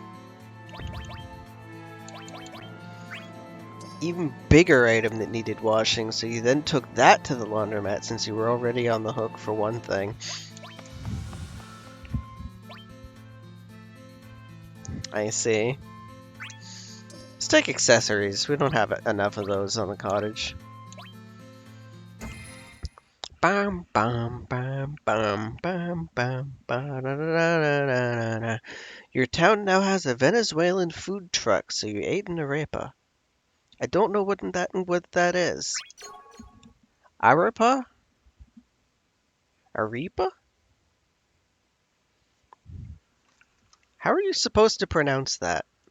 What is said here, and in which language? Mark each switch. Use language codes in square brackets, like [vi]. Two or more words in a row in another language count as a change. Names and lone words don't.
[en] Even bigger item that needed washing, so you then took that to the laundromat since you were already on the hook for one thing. I see. Let's take accessories. We don't have enough of those on the cottage. Bam bam bam bam bam bam ba da da da da da. Your town now has a Venezuelan food truck, so you ate an arepa. I don't know what that is. Arepa? Arepa? How are you supposed to pronounce that?